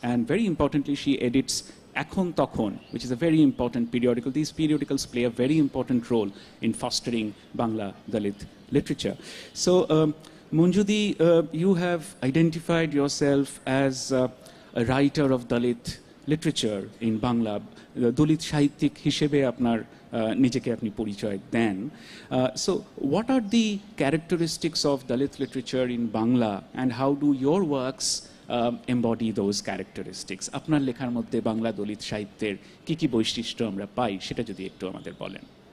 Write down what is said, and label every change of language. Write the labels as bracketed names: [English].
[English] And very importantly, she edits Ekhon Tokhon, which is a very important periodical. These periodicals play a very important role in fostering Bangla Dalit literature. So, Manjudi, you have identified yourself as a writer of Dalit literature in Bangla. [Bangla] Dalit সাহিত্যিক হিসেবে আপনার নিজেকে আপনি পরিচয় দেন. [English] So, what are the characteristics of Dalit literature in Bangla, and how do your works embody those characteristics? [Bangla] আপনার লেখার মধ্যে বাংলা দলিত সাহিত্যের কি কি বৈশিষ্ট্য আমরা পাই সেটা যদি একটু আমাদের বলেন.